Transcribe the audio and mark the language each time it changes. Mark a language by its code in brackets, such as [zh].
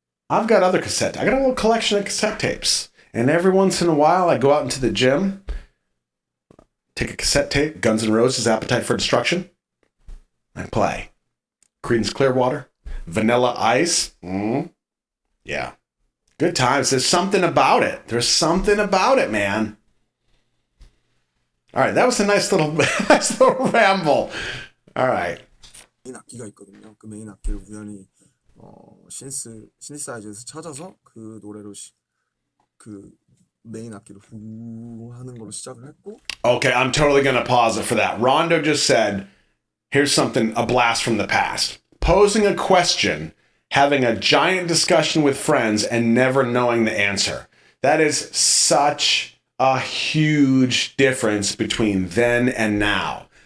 [en] I've got other cassette. I got a little collection of cassette tapes. And every once in a while, I go out into the gym, take a cassette tape, Guns N' Roses, Appetite for Destruction, and play. Creedence Clearwater, Vanilla Ice. Yeah. Good times. There's something about it. There's something about it, man. All right, that was a nice little ramble. All right. [ko] 메인 악기가 있거든요. 그 메인 악기를 우연히 시니사이즈에서 찾아서 그 노래로 그 메인 악기로 후 하는 걸로 시작을 했고. [en] Okay, I'm totally going to pause it for that. Rondo just said, here's something, a blast from the past. Posing a question, having a giant discussion with friends, and never knowing the answer. That is such a huge difference between then and now.